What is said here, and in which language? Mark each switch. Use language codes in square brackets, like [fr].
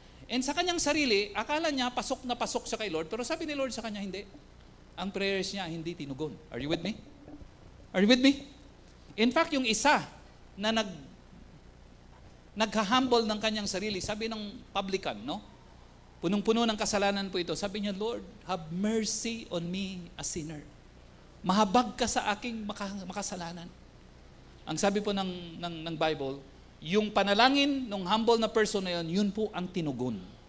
[tl] And sa kanyang sarili, akala niya pasok na pasok siya kay Lord, pero sabi ni Lord sa kanya, hindi. Ang prayers niya hindi tinugon. [en] Are you with me? Are you with me? [tl] In fact, yung isa na nagha-humble ng kanyang sarili, sabi ng publican, no? Punong-puno ng kasalanan po ito. Sabi niya, [en] Lord, have mercy on me, a sinner. [tl] Mahabag ka sa aking makasalanan. Ang sabi po ng Bible, yung panalangin ng humble na person na yun po ang tinugon.